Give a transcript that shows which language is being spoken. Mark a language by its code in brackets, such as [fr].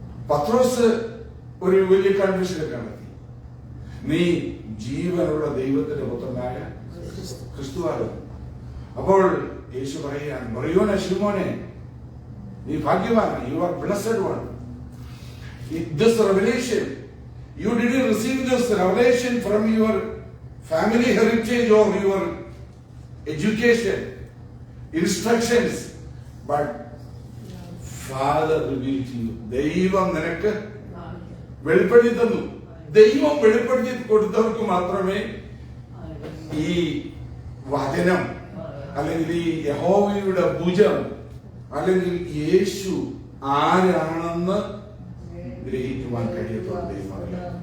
[ml] പത്രോസ് ഒരു വലിയ കൺഫ്യൂഷനൊക്കെ നടത്തി. നീ ജീവനുള്ള ദൈവത്തിന്റെ പുത്രനായ ക്രിസ്തുവാകുന്നു. അപ്പോൾ യേശു പറയുകയാണ്, പറയോനെ ശിമോനെ, നീ ഭാഗ്യവാനാണ്. [en] You are blessed one. This revelation, you didn't receive this revelation from your family heritage or your education, instructions, but Father revealed to you. [ml] ദൈവം നിനക്ക് വെളിപ്പെടുത്തി തന്നു. ദൈവം വെളിപ്പെടുത്തി കൊടുത്തവർക്ക് മാത്രമേ ഈ വചനം അല്ലെങ്കിൽ ഈ യഹോവയുടെ ഭുജം അല്ലെങ്കിൽ യേശു ആരാണെന്ന് ഗ്രഹിക്കുവാൻ കഴിയത്തുള്ള ദൈവമല്ല.